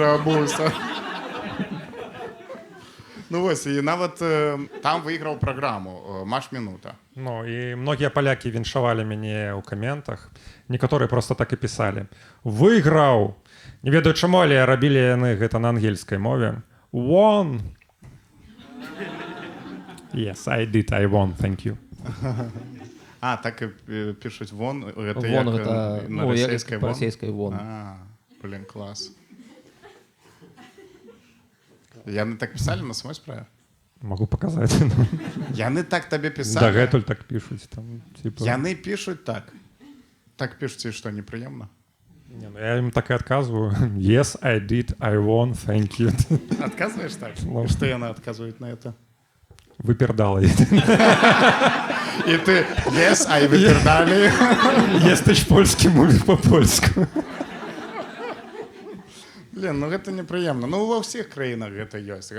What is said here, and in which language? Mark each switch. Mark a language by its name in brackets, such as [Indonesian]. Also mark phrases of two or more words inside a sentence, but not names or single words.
[Belarusian] Ну вось, і нават там выйграў праграму «Маш мінута». Ну, і многія палякі віншавалі мяне ў каментах. Некаторыя проста так і пісалі. Выйграў! Не ведаю чаму, але рабілі яны гэта на ангельскай мове. [English] Won! Yes, I did, I won, thank you. [Belarusian] А, так і пішуць «вон», гэта Вон, як гэта, на ну, расійскай як «вон»? па-расійскай «вон». Блин, клас. Яны так пісалі на самой справе? Могу показаць. Яны так табе пісалі? Дагэтуль так пішуць. Там, типа... Яны пішуць так? Так пішуць, і што, непрыемна? Не, ну, я ім так і адказваю. [English] Yes, I did, I won, thank you. [Belarusian] Адказваеш так? Ну. Што яны адказваюць на это? Выпердалы. І ты, [English] yes, I выпердалі. [Belarusian] Естыч польскі, мовіш па-польску. Блин, ну гэта непрыемна. Ну ва ўсіх краінах гэта ёсць.